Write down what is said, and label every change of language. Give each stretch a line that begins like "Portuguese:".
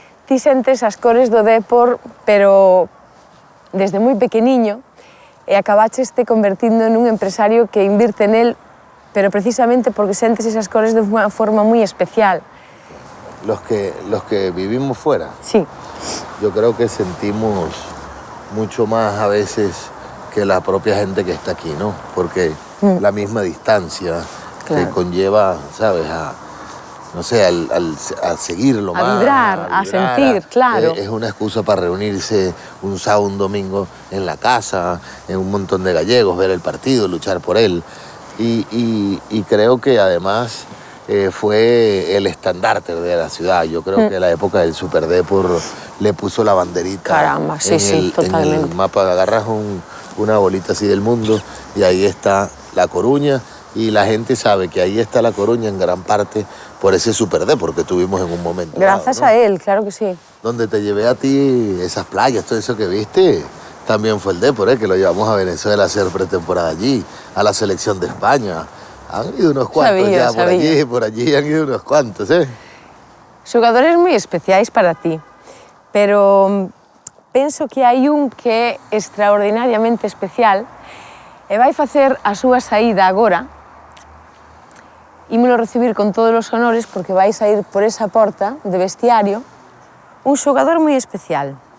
Galician: Ti sentes as cores do Dépor, pero desde moi pequeniño, e acabaches te convertindo en un empresario que invirte nel, pero precisamente porque sentes esas cores de unha forma moi especial.
Spanish: Los que vivimos fuera. Sí. Yo creo que sentimos mucho más a veces que la propia gente que está aquí, ¿no? Porque la misma distancia que conlleva, ¿sabes? No sé, a seguirlo más. A vibrar, a sentir, claro. Es una excusa para reunirse un sábado, un domingo en la casa, en un montón de gallegos, ver el partido, luchar por él. Y creo que además fue el estandarte de la ciudad. Yo creo que la época del Super Dépor le puso la banderita. Caramba, sí, totalmente. En el mapa agarras una bolita así del mundo y ahí está La Coruña Y la gente sabe que ahí está La Coruña en gran parte por ese Super Depor que tuvimos en un momento. Gracias dado, ¿no? a él, claro que sí. Donde te llevé a ti esas playas, todo eso que viste, también fue el Depor, que lo llevamos a Venezuela a hacer pretemporada allí, a la selección de España. Han ido unos cuantos por allí han ido unos cuantos,
Galician: Xogadores moi especiais para ti, pero penso que hai un que é extraordinariamente especial e vai facer a súa saída agora. Ímolo recibir con todos os honores porque vai sair por esa porta de vestiario un xogador moi especial.